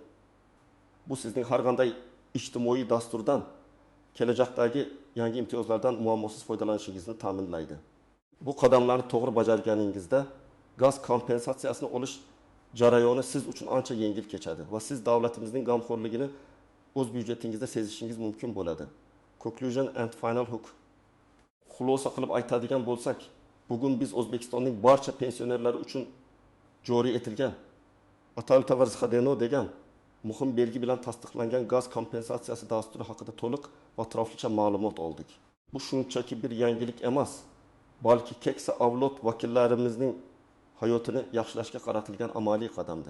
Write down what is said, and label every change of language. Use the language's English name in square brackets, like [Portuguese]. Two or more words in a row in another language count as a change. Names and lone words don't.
[Uzbek] Bu sizning har qanday ijtimoiy dasturdan, kelajakdagi yangi imtiyozlardan muammosiz foydalanishingizni ta'minlaydi. Bu qadamlarni to'g'ri bajarganingizda gaz kompensatsiyasini olish jarayoni siz uchun ancha yengil kechadi va siz davlatimizning g'amxo'rligini o'z byudjetingizda sezishingiz mumkin bo'ladi. [English] Conclusion and final hook. [Uzbek] Xulosa qilib aytadigan bo'lsak, bugun biz O'zbekistonning barcha pensionerlari uchun joriy etilgan Atal Tavarzxadeno degan muhim belgi bilan tasdiqlangan gaz kompensatsiyasi dasturi haqida to'liq va atroflicha ma'lumot oldik. Bu shunchaki bir yangilik emas, balki keksa avlod vakillarimizning hayotini yaxshilashga qaratilgan amaliy qadamdir.